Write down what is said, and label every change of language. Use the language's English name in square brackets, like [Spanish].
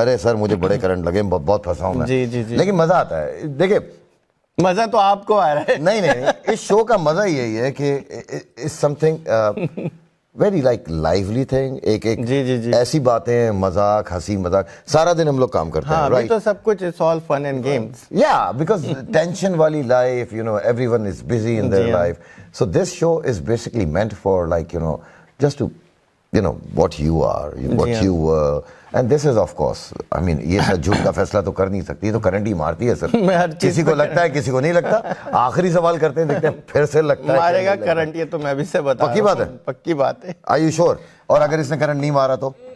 [Urdu] ارے سر مجھے بڑے کرنٹ لگے, بہت پھنسا ہوں میں. جی لیکن مزہ آتا ہے. دیکھیں مزہ تو آپ کو آ رہا ہے. نہیں اس شو کا مزہ یہی ہے کہ [English] it's something very like lively thing. [Urdu] ایک ایسی باتیں, مذاق, ہنسی مذاق, سارا دن ہم لوگ کام کرتے ہیں. ابھی تو سب کچھ [English] it's all fun and games. Yeah, because tension والی life, you know, everyone is busy in their life. So this show is basically meant for like, you know, just to, you know, what you are, what you were. And this is of course, I mean, [Urdu] یہ سب جھوٹ کا فیصلہ تو کر نہیں سکتی, تو current ہی مارتی ہے سر. کسی کو لگتا ہے کسی کو نہیں لگتا. آخری سوال کرتے ہیں, دیکھتے ہیں پھر سے لگتا ہے مارے گا کرنٹ. یہ تو میں بھی سے بتا. پکی بات ہے, پکی بات ہے. [English] Are you sure? [Urdu] اور اگر اس نے کرنٹ نہیں مارا تو